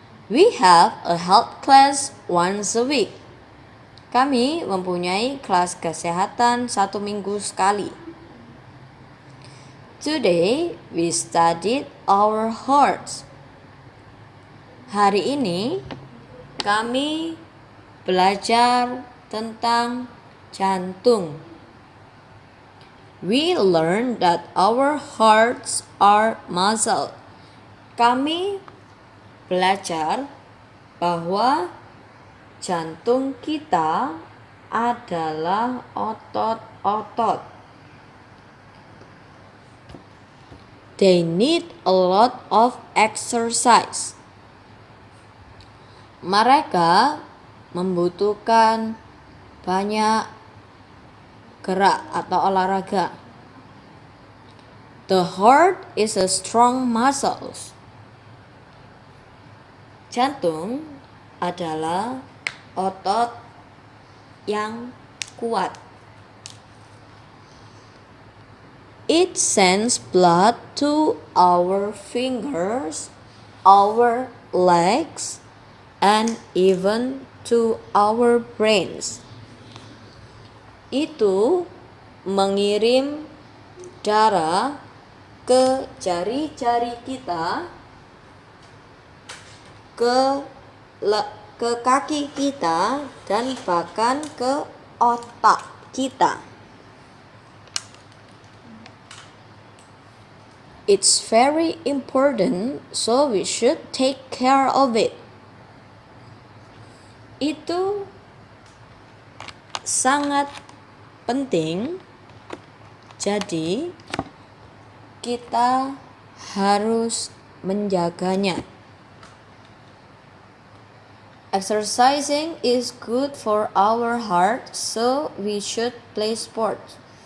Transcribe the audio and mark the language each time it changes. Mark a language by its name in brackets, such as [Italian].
[English] We have a health class once a week. [Indonesian] Kami mempunyai kelas kesehatan 1 minggu sekali. [English] Today we studied our hearts. [Indonesian] Hari ini kami belajar tentang jantung. [English] We learned that our hearts are muscle. [Indonesian] Kami belajar bahwa jantung kita adalah otot-otot. [English] They need a lot of exercise. [Indonesian] Mereka membutuhkan banyak gerak atau olahraga. [English] The heart is a strong muscle. [Indonesian] Jantung adalah otot yang kuat. [English] It sends blood to our fingers, our legs, and even to our brains. [Indonesian] Itu mengirim darah ke jari-jari kita, ke kaki kita, dan bahkan ke otak kita. [English] It's very important, so we should take care of it. [Indonesian] Itu sangat penting, jadi kita harus menjaganya. [English] Exercising is good for our heart, so we should play sports.